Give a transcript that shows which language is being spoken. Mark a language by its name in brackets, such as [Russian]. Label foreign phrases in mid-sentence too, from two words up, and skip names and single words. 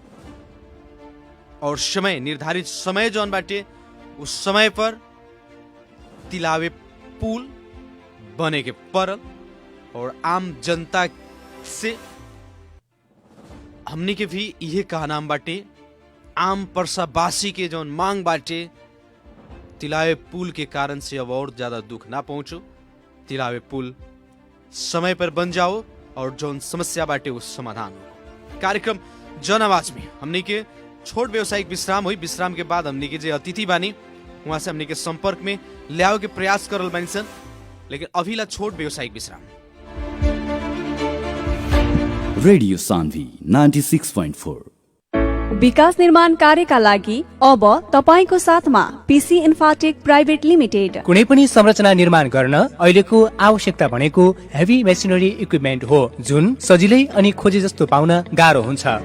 [Bhojpuri] और समय निर्धारित समय जौन बाटे उस समय पर तिलावे पुल बने के पड़ल और आम जनता से हमनी के भी यह कहना बाटे आम परसावासी के जौन मांग बाटे तिलावे पुल के कारण से अब और ज्यादा दुख ना पहुंचो तिलावे पुल समय पर बन जाओ और जौन समस्या बाटे उस समाधान हो। कार्यक्रम जन आवाज में हमनी के छोट व्यवसायिक विश्राम हुई। विश्राम के बाद हमनी के जे अतिथि बानी वहां से हमनी के संपर्क में ले आओ के प्रयास करल बानी सन, लेकिन अभिला छोट व्यवसायिक विश्राम। रेडियो सान्वी 96.4 [Nepali] विकास निर्माण कार्यका लागि अब तपाईको साथमा पीसी इन्फाटेक प्राइभेट लिमिटेड। कुनै पनि संरचना निर्माण गर्न अहिलेको आवश्यकता भनेको [English] heavy machinery equipment [Nepali] हो, जुन सजिलै अनि खोजे जस्तो पाउन गाह्रो हुन्छ।